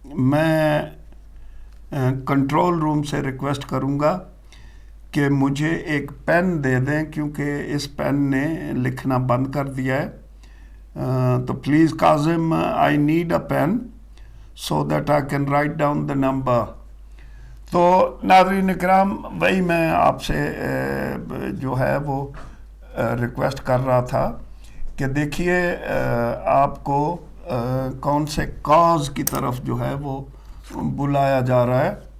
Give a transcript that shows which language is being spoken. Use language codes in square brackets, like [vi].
[ur] میں control room سے request کروں گا کہ مجھے ایک پین دے دیں کیونکہ اس پین نے لکھنا بند کر دیا ہے. تو please Kazim, [en] I need a pen so that I can write down the number. [ur] تو ناظرین اکرام، وہی میں آپ سے جو ہے وہ ریکویسٹ کر رہا تھا کہ دیکھیے آپ کو کون سے کاز کی طرف جو ہے وہ بلایا جا رہا ہے.